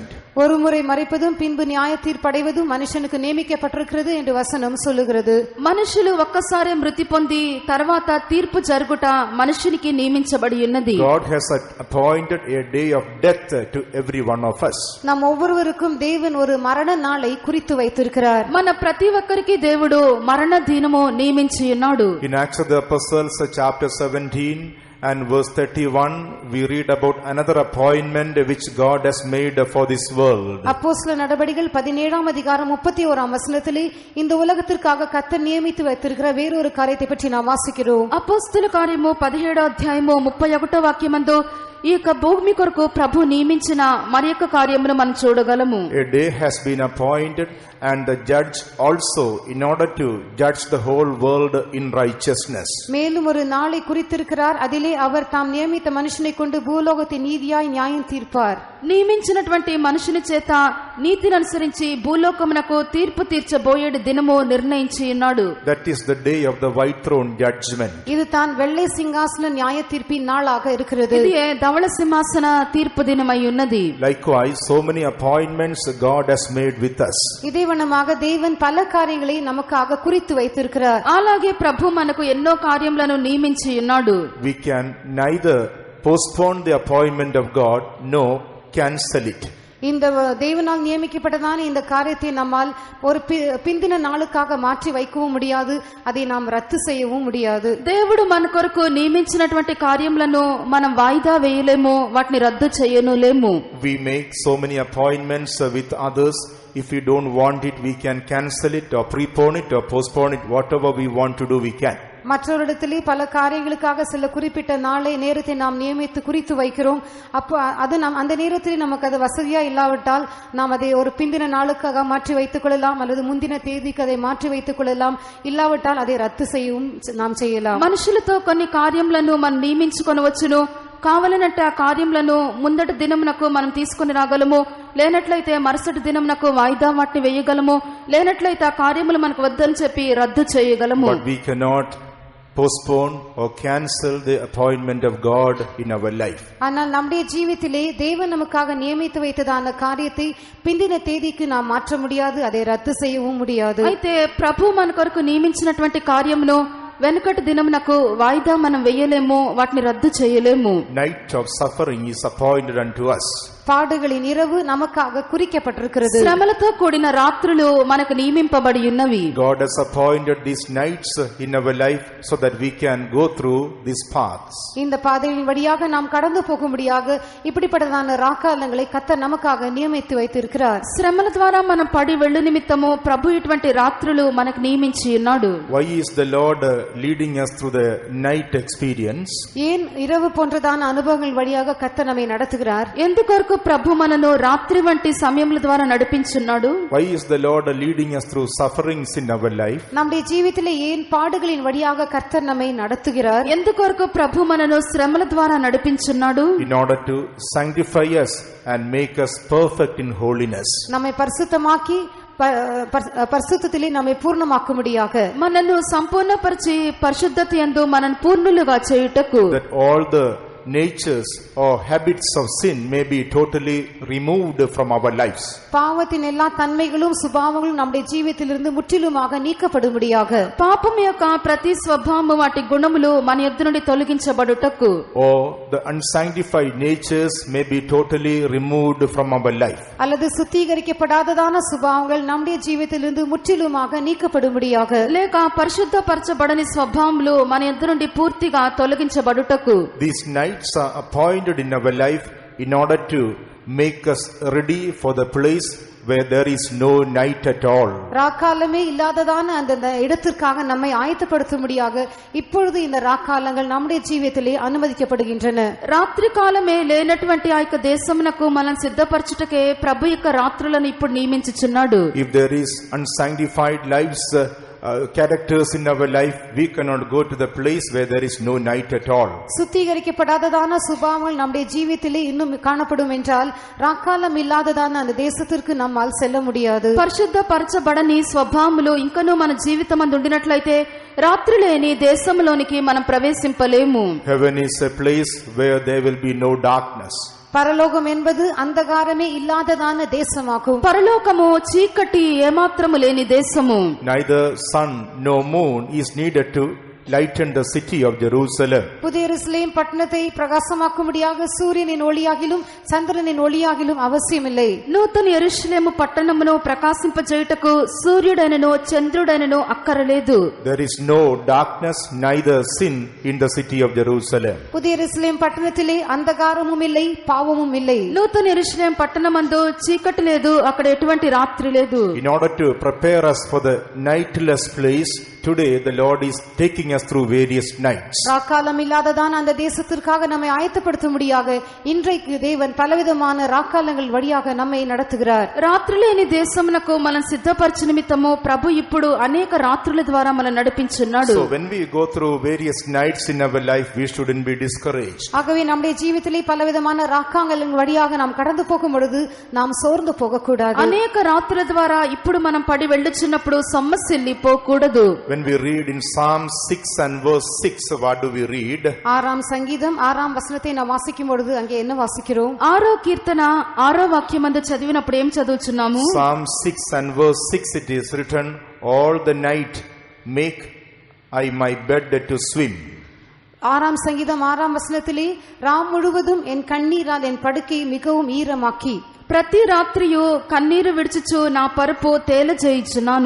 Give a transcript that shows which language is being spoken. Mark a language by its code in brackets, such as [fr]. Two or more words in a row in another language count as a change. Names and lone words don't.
[ta] ஒரு முறை மரிப்பதும் பின்பு நியாய தீர்ப்படைவதும் மனுஷனுக்கு நியமிக்கப்பட்டிருக்கிறது என்று வசனம் சொல்லுகிறது. [te] మనుషులు ఒక్కసారి మృతి పొంది తర్వాత తీర్పు జరుగుట మనుషునికి నియమించబడి ఉన్నది. [en] God has appointed a day of death to every one of us. [ta] நாம் ஒவ்வொருவருக்கும் தேவன் ஒரு மரண நாளை குறித்து வைத்திருக்கிறார். [te] మన ప్రతి ఒక్కరికి దేవుడు మరణ దినము నియమించి ఉన్నాడు. [en] In Acts of the Apostles chapter 17 and verse 31, we read about another appointment which God has made for this world. [ta] அப்போஸ்தலர் நடபடிகள் 17ஆம் அதிகாரம் 31ஆம் வசனத்திலே இந்த உலகத்திற்காக கர்த்தர் நியமித்து வைத்திருக்கிற வேறொரு காரியத்தை பற்றி நாம் வாசிக்கிறோம். [te] అపోస్తల కార్యము 17వ అధ్యాయము 31వ వాక్యమందు ఈ యొక్క భూమి కొరకు ప్రభు నియమించిన మరి యొక్క కార్యమును మనం చూడగలము. [en] A day has been appointed, and the judge also, in order to judge the whole world in righteousness. [ta] மேலும் ஒரு நாளை குறித்திருக்கிறார், அதிலே அவர் தாம் நியமித்த மனுஷனை கொண்டு பூலோகத்தை நீதியாய் நியாயம் தீர்ப்பார். [te] నియమించినటువంటి మనుషుని చేత నీతిని అనుసరించి భూలోకమునకు తీర్పు తీర్చబోయేడు దినము నిర్ణయించి ఉన్నాడు. [en] That is the day of the white throne judgment. [ta] இது தான் வெள்ளை சிங்காசன நியாய தீர்ப்பின் நாளாக இருக்கிறது. [te] ఇది ధవళ సింహాసన తీర్పు దినమై ఉన్నది. [en] Likewise, so many appointments God has made with us. [ta] இதே வண்ணமாக தேவன் பல காரியங்களை நமக்காக குறித்து வைத்திருக்கிறார். [te] అలాగే ప్రభు మనకు ఎన్నో కార్యములను నియమించి ఉన్నాడు. [en] We can neither postpone the appointment of God nor cancel it. [ta] இந்த தேவனால் நியமிக்கப்பட்டதான இந்த காரியத்தை நம்மால் ஒரு பிந்தின நாளுக்காக மாற்றி வைக்கவும் முடியாது, அதை நாம் ரத்து செய்யவும் முடியாது. [te] దేవుడు మన కొరకు నియమించినటువంటి కార్యములను మనం వాయిదా వేయలేము, వాటిని రద్దు చేయనులేము. [en] We make so many appointments with others. If we don't want it, we can cancel it or prepone it or postpone it. Whatever we want to do, we can. [ta] மற்றொரிடத்திலே பல காரியங்களுக்காக சில குறிப்பிட்ட நாளை நேரத்தை நாம் நியமித்து குறித்து வைக்கிறோம். அப்போ அது அந்த நேரத்திலே நமக்கு அது வசதியா இல்லாவிட்டால் நாம் அதை ஒரு பிந்தின நாளுக்காக மாற்றி வைத்துக் கொள்ளலாம், அல்லது முந்தின தேதிக்கு அதை மாற்றி வைத்துக் கொள்ளலாம். இல்லாவிட்டால் அதை ரத்து செய்யவும் நாம் செய்யலாம். [te] మనుషులతో కొన్ని కార్యములను మనం నియమించుకొనవచ్చును. కావాలనంటే ఆ కార్యములను ముందటి దినమునకు మనం తీసుకుని రాగలము, లేనట్లయితే మరుసటి దినమునకు వాయిదా వాటిని వేయగలము, లేనట్లయితే ఆ కార్యములు మనకు వద్దని చెప్పి రద్దు చేయగలము. [en] But we cannot postpone or cancel the appointment of God in our life. [ta] ஆனால் நம்முடைய ஜீவித்திலே தேவன் நமக்காக நியமித்து வைத்ததான காரியத்தை பிந்தின தேதிக்கு நாம் மாற்ற முடியாது, அதை ரத்து செய்யவும் முடியாது. [te] అయితే ప్రభు మన కొరకు నియమించినటువంటి కార్యమును వెనుకటి దినమునకు వాయిదా మనం వేయలేము, వాటిని రద్దు చేయలేము. [en] Night of suffering is appointed unto us. [ta] பாடுகளின் இரவு நமக்காக குறிக்கப்பட்டிருக்கிறது. [te] శ్రమలతో కూడిన రాత్రులు మనకు నియమింపబడి ఉన్నవి. [en] God has appointed these nights in our life so that we can go through these paths. [ta] இந்த பாதையின் வழியாக நாம் கடந்து போகும்படியாக இப்படிப்பட்டதான ராக்காலங்களை கர்த்தர் நமக்காக நியமித்து வைத்திருக்கிறார். [te] శ్రమల ద్వారా మనం పడి వెళ్ళు నిమిత్తము ప్రభు ఇటువంటి రాత్రులు మనకు నియమించి ఉన్నాడు. [en] Why is the Lord leading us through the night experience? [ta] ஏன் இரவு போன்றதான அனுபவங்கள் வழியாக கர்த்தர் நம்மை நடத்துகிறார்? [te] ఎందుకొరకు ప్రభు మనను రాత్రి వంటి సమయముల ద్వారా నడిపించున్నాడు? [en] Why is the Lord leading us through sufferings in our life? [ta] நம்முடைய జీవితంలో ஏன் பாடுகளின் வழியாக கர்த்தர் நம்மை நடத்துகிறார்? [te] ఎందుకొరకు ప్రభు మనను శ్రమల ద్వారా నడిపించున్నాడు? [en] In order to sanctify us and make us perfect in holiness. [ta] நம்மை பரிசுத்தமாக்கி పరిశుద్ధத்திலே நம்மை పూర్ణమాக்கும்படியாக [te] మనను సంపూర్ణపరిచి పరిశుద్ధత యందు మనను పూర్ణులుగా చేయుటకు [en] that all the natures or habits of sin may be totally removed from our lives. [ta] பாவத்தின் எல்லா தன்மைகளும் சுபாவங்களும் நம்முடைய ஜீவிதத்திலிருந்து முற்றிலுமாக நீக்கப்படும்படியாக [te] పాపం యొక్క ప్రతి స్వభావము వాటి గుణములు మన యొద్ద నుండి తొలగించబడుటకు [en] Or the unsanctified natures may be totally removed from our life. [ta] அல்லது சுத்திகரிக்கப்படாததான சுபாவங்கள் நம்முடைய ஜீவிதத்திலிருந்து முற்றிலுமாக நீக்கப்படும்படியாக [te] లేక పరిశుద్ధపరచబడని స్వభావములు మన యొద్ద నుండి పూర్తిగా తొలగించబడుటకు [en] These nights are appointed in our life in order to make us ready for the place where there is no night at all. [ta] ராக்காலமே இல்லாததான அந்த இடத்திற்காக நம்மை ஆயத்தப்படுத்தும்படியாக இப்பொழுது இந்த ராக்காலங்கள் நம்முடைய ஜீவிதத்திலே அனுமதிக்கப்படுகின்றன. [te] రాత్రి కాలమే లేనటువంటి ఆ యొక్క దేశమునకు మనం సిద్ధపరచుటకే ప్రభు యొక్క రాత్రులను ఇప్పుడు నియమించుచున్నాడు. [en] If there is unsanctified lives, characters in our life, we cannot go to the place where there is no night at all. [ta] சுத்திகரிக்கப்படாததான சுபாவங்கள் நம்முடைய ஜீவிதத்திலே இன்னும் காணப்படும் என்றால் ராக்காலம் இல்லாததான அந்த தேசத்திற்கு நம்மால் செல்ல முடியாது. [te] పరిశుద్ధపరచబడని స్వభావములు ఇంకనూ మన జీవితమందు ఉండినట్లయితే రాత్రి లేని దేశంలోనికి మనం ప్రవేశింపలేము. [en] Heaven is a place where there will be no darkness. [ta] பரலோகம் என்பது அந்தகாரமே இல்லாததான தேசமாகும். [te] పరలోకము చీకటి ఏమాత్రము లేని దేశము. [en] Neither sun nor moon is needed to lighten the city of Jerusalem. [ta] புதிய எருசலேம் பட்டணத்தை பிரகாசமாக்கும்படியாக சூரியனின் ஒளியாகிலும் சந்திரனின் ஒளியாகிலும் அவசியமில்லை. [te] నూతన యెరూషలేము పట్టణమును ప్రకాశింపజేయుటకు సూర్యుడైనను చంద్రుడైనను అక్కరలేదు. [en] There is no darkness, neither sin in the city of Jerusalem. [ta] புதிய எருசலேம் பட்டணத்திலே அந்தகாரமும் இல்லை, பாவமும் இல்லை. [te] నూతన యెరూషలేము పట్టణమందు చీకటి లేదు, అక్కడ ఎటువంటి రాత్రి లేదు. [en] In order to prepare us for the nightless place, today the Lord is taking us through various nights. [ta] ராக்காலம் இல்லாததான அந்த தேசத்திற்காக நம்மை ஆயத்தப்படுத்தும்படியாக இன்றைக்கு தேவன் பலவிதமான ராக்காலங்கள் வழியாக நம்மை நடத்துகிறார். [te] రాత్రి లేని దేశమునకు మనం సిద్ధపరచు నిమిత్తము ప్రభు ఇప్పుడు అనేక రాత్రుల ద్వారా మనం నడిపించున్నాడు. [en] So when we go through various nights in our life, we shouldn't be discouraged. [ta] ஆகவே நம்முடைய ஜீவிதத்திலே பலவிதமான ராக்காலங்கள் வழியாக நாம் கடந்து போகும் பொழுது நாம் சோர்ந்து போகக்கூடாது. [te] అనేక రాత్రుల ద్వారా ఇప్పుడు మనం పడి వెళ్ళుచున్నప్పుడు సమస్యల్లిపోకూడదు. [en] When we read in Psalm 6 and verse 6, what do we read? [ta] ஆறாம் சங்கீதம் 6ஆம் வசனத்தை நாம் வாசிக்கும் பொழுது அங்கே என்ன வாசிக்கிறோம்? [te] 6వ కీర్తన 6వ వాక్యమందు చదివినప్పుడు ఏం చదువుచున్నాము? [en] Psalm 6 and verse 6, it is written, all the night make I my bed to swim. [ta] 6ஆம் சங்கீதம் 6ஆம் வசனத்திலே ராம் முழுவதும் என் கண்ணீரால் என் படுக்கை மிகவும் ஈரமாக்கி [te] ప్రతి రాత్రియు కన్నీరు విడిచుచు నా పరుపు తేలజేయుచున్నాను.